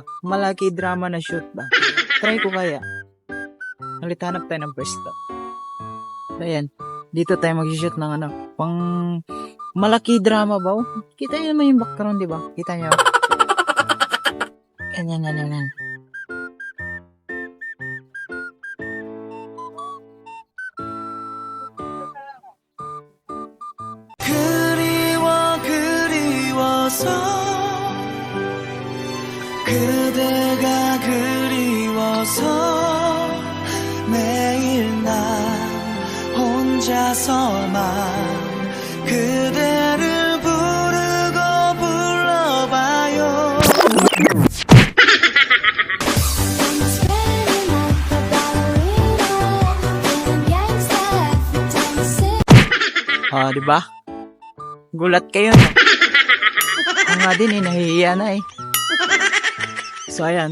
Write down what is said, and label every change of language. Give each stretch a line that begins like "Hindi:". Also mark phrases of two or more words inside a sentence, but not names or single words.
Filipino: Malaki drama na shoot ba? Try ko kaya. Hanap tayo ng pwesto. Ayan. Dito tayo mag-shoot ng ano, pang malaki drama ba? Kita nyo naman yung background, di ba? Kita nyo? Ganyan.
Korean: 그리워서 그대가 그리워서 매일 난 혼자서만 그대를 부르고 불러봐요.
Filipino: Ah, di ba? Gulat kayo, no? Ako nga din, nahihiya na eh. So, ayan.